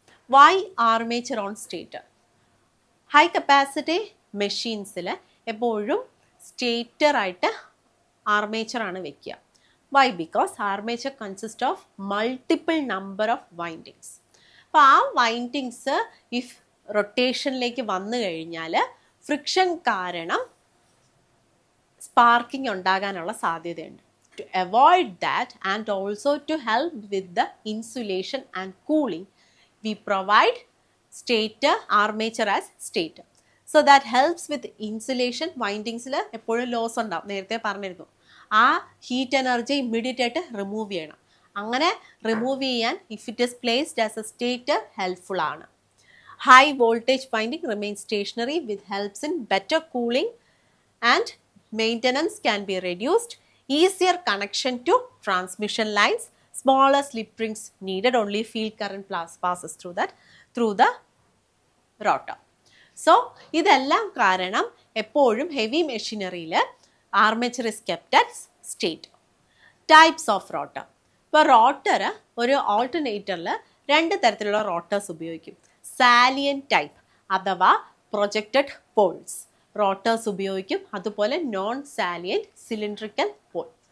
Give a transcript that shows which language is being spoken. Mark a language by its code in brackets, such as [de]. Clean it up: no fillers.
[en] Why armature on stator? [ml] High capacity മെഷീൻസിൽ എപ്പോഴും സ്റ്റേറ്ററായിട്ട് ആർമേച്ചറാണ് വെക്കുക. Y? [en] Because armature consist of multiple number of windings. [ml] അപ്പോൾ ആ windings if റൊട്ടേഷനിലേക്ക് വന്നു കഴിഞ്ഞാൽ ഫ്രിക്ഷൻ കാരണം സ്പാർക്കിംഗ് ഉണ്ടാകാനുള്ള സാധ്യതയുണ്ട്. [en] To avoid that and also to help with the insulation and cooling, we provide stator armature as stator. So that helps with insulation. [ml] വൈൻഡിങ്സിൽ എപ്പോഴും loss ഉണ്ടാവും, നേരത്തെ പറഞ്ഞിരുന്നു. ആ ഹീറ്റ് എനർജി ഇമ്മീഡിയറ്റ് ആയിട്ട് റിമൂവ് ചെയ്യണം. അങ്ങനെ റിമൂവ് ചെയ്യാൻ [en] if it is placed as a stator [ml] helpful ആണ്. [en] High voltage winding remain stationary with helps in better cooling and maintenance can be reduced, easier connection to transmission lines, smaller slip rings needed, only field current passes through the rotor. [ml] So ഇതെല്ലാം കാരണം എപ്പോഴും heavy മെഷീനറിയിൽ [en] Armature is kept at state. [ml] Types of rotor. ഇപ്പോൾ rotor ഒരു ഓൾട്ടർനേറ്ററിൽ 2 തരത്തിലുള്ള rotors ഉപയോഗിക്കും. Salient type അഥവാ projected Paul's rotors ഉപയോഗിക്കും, അതുപോലെ നോൺ സാലിയൻ സിലിണ്ട്രിക്കൽ പോൾ.